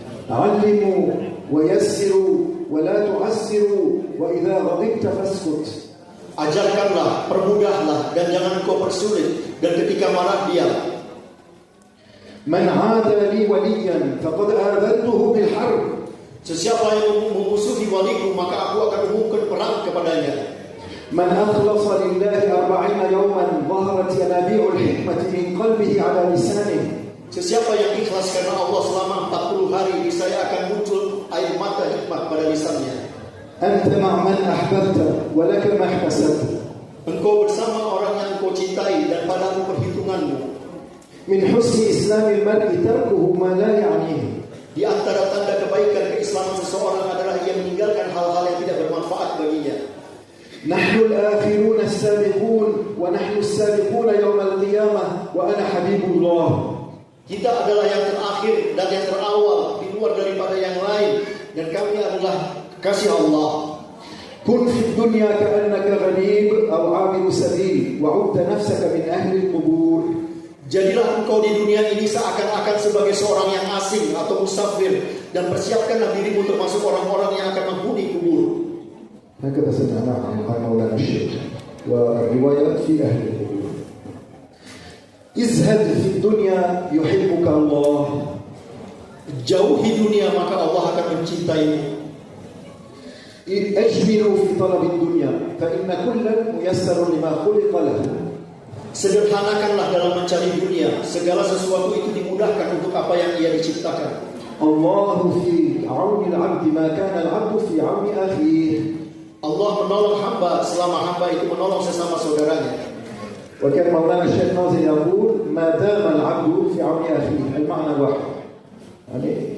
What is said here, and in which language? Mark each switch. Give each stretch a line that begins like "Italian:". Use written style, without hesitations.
Arabic: علموا ويسروا ولا تعسروا وإذا غضبت فاسكت.
Indonesian: Ajarkanlah, permudahlah, dan jangan kau persulit. Dan ketika marah diam.
Arabic: من عاد لي وليا فقد آذنته بالحرب.
Indonesian: Sesiapa yang memusuhi waliku, maka aku akan umumkan perang kepadanya.
Arabic: من أخلص لله 40 يوما ظهرت ينابيع الحكمة من قلبه على لسانه.
Indonesian: Sesiapa yang ikhlas karena Allah selama 40 hari, niscaya akan muncul air mata hikmat pada lisannya.
Arabic: أنت مع من أحببت ولك ما احتسبت.
Indonesian: Engkau bersama orang yang engkau cintai dan padamu perhitunganmu.
Arabic: من حسن إسلام المرء تركه ما لا يعنيه.
Indonesian: Di antara tanda kebaikan keislaman seseorang adalah ia meninggalkan hal-hal yang tidak bermanfaat baginya.
Arabic: نحن الآخرون السابقون ونحن السابقون يوم القيامة وأنا حبيب الله.
Indonesian: Kita adalah yang terakhir dan yang terawal di luar daripada yang lain, dan kami adalah kasih Allah.
Arabic: كن في الدنيا كأنك غريب أو عابر سبيل وعد نفسك من أهل القبور.
Indonesian: Jadilah engkau di dunia ini seakan-akan sebagai seorang yang asing atau musafir, dan persiapkanlah dirimu termasuk orang-orang yang akan menghuni kubur.
Arabic: هكذا سمعنا عن مولانا الشيخ والروايات في أهل القبور. ازهد في الدنيا يحبك الله.
Indonesian: Jauhi dunia maka Allah akan mencintaimu.
Arabic: أجملوا في طلب الدنيا فإن كلا ميسر لما خلق له.
Indonesian: Sederhanakanlah dalam mencari dunia, segala sesuatu itu dimudahkan untuk apa yang ia diciptakan.
Arabic: الله في عون العبد ما كان العبد في عون أخيه.
Indonesian: Allah menolong hamba selama hamba itu menolong sesama saudaranya.
Arabic: وكان مولانا الشيخ ناظر يقول ما دام العبد في عون أخيه، المعنى واحد. يعني